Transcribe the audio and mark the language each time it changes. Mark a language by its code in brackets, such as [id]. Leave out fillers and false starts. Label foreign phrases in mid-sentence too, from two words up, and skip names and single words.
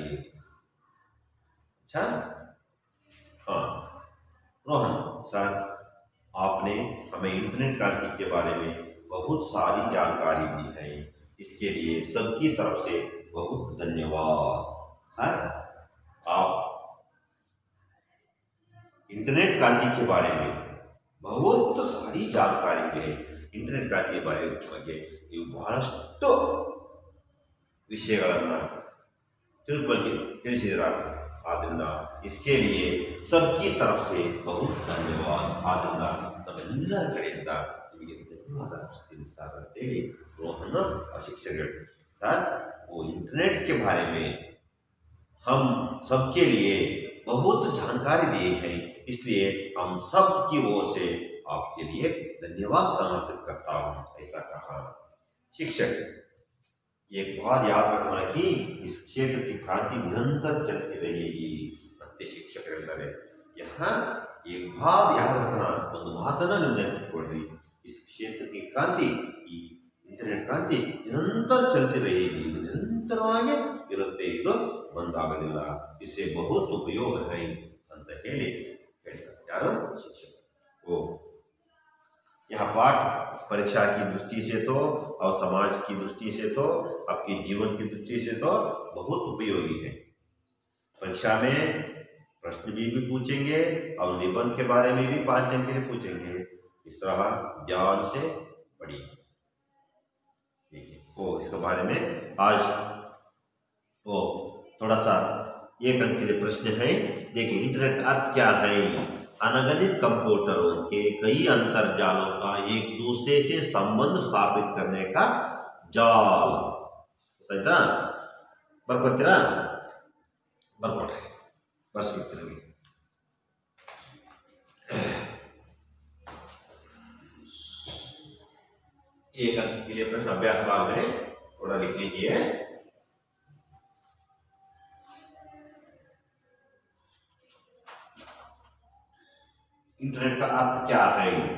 [hi] अच्छा, हाँ रोहन सर, आपने हमें इंटरनेट क्रांति के बारे में बहुत सारी जानकारी दी है, इसके लिए सबकी तरफ से बहुत धन्यवाद. सर आप इंटरनेट क्रांति के बारे में बहुत सारी जानकारी है. इंटरनेट क्रांति [kn] ಬಗ್ಗೆ ನೀವು ಬಹಳಷ್ಟು ವಿಷಯಗಳನ್ನು ತಿಳಿಸಿದ್ದೀರಾ. [hi] ಆದ್ದರಿಂದ इसके लिए सबकी तरफ से बहुत धन्यवाद. [kn] ಆದ್ದರಿಂದ ನಮ್ಮೆಲ್ಲರ ಕಡೆಯಿಂದ ನಿಮಗೆ ಧನ್ಯವಾದ ಸರ್ ಅಂತೇಳಿ ರೋಹನ್ ಶಿಕ್ಷಕರು. [hi] सर वो इंटरनेट के बारे में हम सबके लिए बहुत जानकारी दिए हैं, इसलिए हम सब की ओर से आपके लिए धन्यवाद समर्पित करता हूँ, ऐसा कहा. शिक्षक एक बात याद रखना कि इस क्षेत्र की क्रांति निरंतर चलती रहेगी. [kn] ಮತ್ತೆ ಶಿಕ್ಷಕರು ಹೇಳ್ತಾರೆ, [hi] यहाँ एक बात याद रखना, [kn] ಒಂದು ಮಾತನ್ನ ನೀವು ನೆನಪಿಟ್ಕೊಳ್ಳಿ. [hi] इस क्षेत्र की क्रांति, [kn] ಈ ಇಂಟರ್ನೆಟ್ ಕ್ರಾಂತಿ ನಿರಂತರ [hi] चलती रहेगी, [kn] ಇದು ನಿರಂತರವಾಗಿ ಇರುತ್ತೆ, ಇದು ಬಂದಾಗಲಿಲ್ಲ. [hi] इससे बहुत उपयोग है [kn] ಅಂತ ಹೇಳಿ ಹೇಳ್ತಾರೆ. ಯಾರು? ಶಿಕ್ಷಕ. [hi] ओ यह पाठ परीक्षा की दृष्टि से तो और समाज की दृष्टि से तो आपके जीवन की दृष्टि से तो बहुत उपयोगी है. परीक्षा में प्रश्न भी पूछेंगे और निबंध के बारे में भी 5 अंक के लिए पूछेंगे. इस तरह ध्यान से पढ़िए. वो इसके बारे में आज वो थोड़ा सा 1 अंक के लिए प्रश्न है. देखिए, इंटरनेट अर्थ क्या है? अनगणित कंप्यूटरों के कई अंतरजालों का एक दूसरे से संबंध स्थापित करने का जाल. [kn] ಬರ್ಕೋತೀರಾ? ಬರ್ಕೊಡ್ರಿ, ಬರ್ಸ್ಬಿಡ್ತೀರಿ. [hi] एक अंक के लिए प्रश्न अभ्यास भाग में थोड़ा लिख लीजिए। इंटरनेट का अर्थ क्या है?